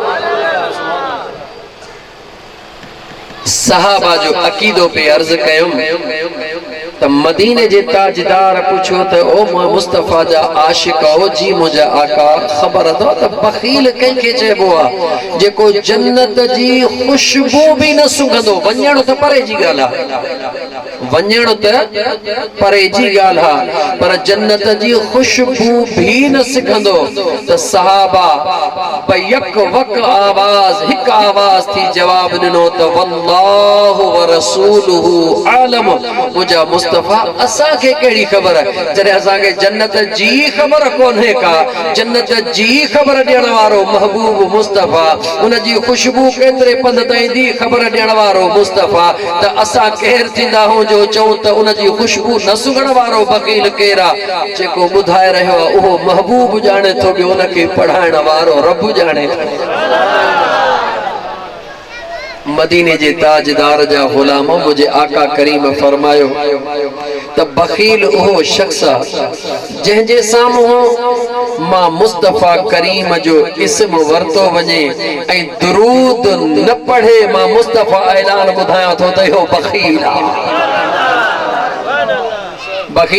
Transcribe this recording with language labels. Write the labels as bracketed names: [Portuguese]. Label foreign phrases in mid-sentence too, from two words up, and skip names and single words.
[Sindhi] सहाबा जो अकीदो पे अर्ज कयो त मदीने जे ताजदार पूछो त ओ मुस्तफा जा आशिक हो जी मुझा आका खबर अथव त बखील कंहिंखे चइबो आहे जेको जन्नत जी खुशबू भी न सुंघंदो वञण त परे जी ॻाल्हि आहे वञण त परे जी ॻाल्हि आहे पर जन्नत जी खुशबू भी न सिखंदो त सहाबा यक वक आवाज हिक आवाज थी जवाब ॾिनो त [Arabic] والله ورسوله أعلم [Sindhi] मुझा मुस्तफा असा के केड़ी खबर जरे असा के जन्नत जी खबर कोन्हे का जन्नत जी खबर ॾियण वारो महबूब मुस्तफा उन जी खुशबू केतरे पंध ताईं दी खबर ॾियण वारो मुस्तफा त असा केर थींदा हो जो चऊं त उन जी खुशबू न सुगण वारो बकील केरा जेको ॿुधाए रहियो उहो महबूब ॼाणे थो ॿियो उन खे पढ़ाइण वारो रब ॼाणे मदीने जे ताजदार जा गुलाम मुझे आका करीम फरमायो त बखील उहो शख्स जंहिं जे साम्हूं मां मुस्तफा करीम जो इस्म वरतो वञे ऐं दुरूद न पढ़े मां मुस्तफा ऐलान ॿुधायां थो त इहो बखील आहे बखील